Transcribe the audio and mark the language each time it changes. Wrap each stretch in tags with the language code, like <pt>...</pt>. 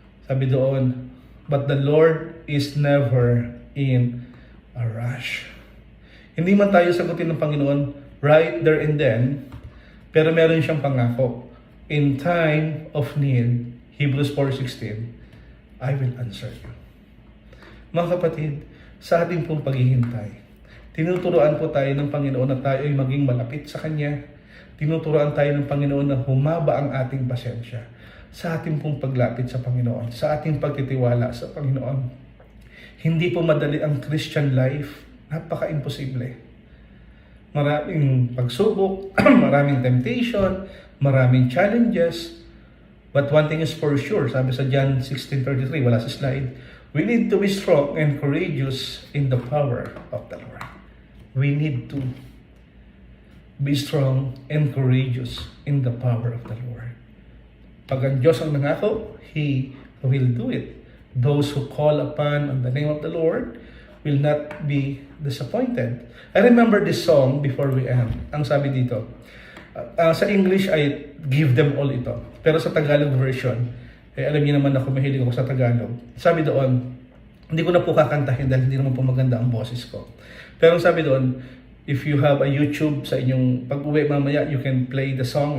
<tl>Sabi doon,</tl> <en>but the Lord is never in a rush.</en> <tl>Hindi man tayo sagutin ng Panginoon</tl> <en>right there and then,</en> <tl>pero meron siyang pangako.</tl> <en>In time of need, Hebrews 4:16, I will answer you.</en> <tl>Mga kapatid, sa ating pong paghihintay, tinuturoan po tayo ng Panginoon na tayo ay maging malapit sa Kanya. Tinuturoan tayo ng Panginoon na humaba ang ating pasensya sa ating pong paglapit sa Panginoon, sa ating pagtitiwala sa Panginoon. Hindi po madali ang Christian life, napaka-imposible. Maraming pagsubok, maraming temptation, maraming challenges, but one thing is for sure, sabi sa John 16:33, wala sa slide, we need to be strong and courageous in the power of the Lord.</tl> <en>We need to be strong and courageous in the power of the Lord.</en> <tl>Pag ang Diyos ang nangako,</tl> <en>He will do it. Those who call upon on the name of the Lord will not be disappointed. I remember this song before we end.</en> <tl>Ang sabi dito, sa English ay</tl> <en>give them all</en> <tl>ito. Pero sa Tagalog version, alam niyo naman ako, mahilig ako sa Tagalog. Sabi doon, hindi ko na po kakantahin dahil hindi naman po maganda ang boses ko. Pero sabi doon,</tl> <en>if you have a YouTube</en> <tl>sa inyong pag-uwi mamaya,</tl> <en>you can play the song.</en>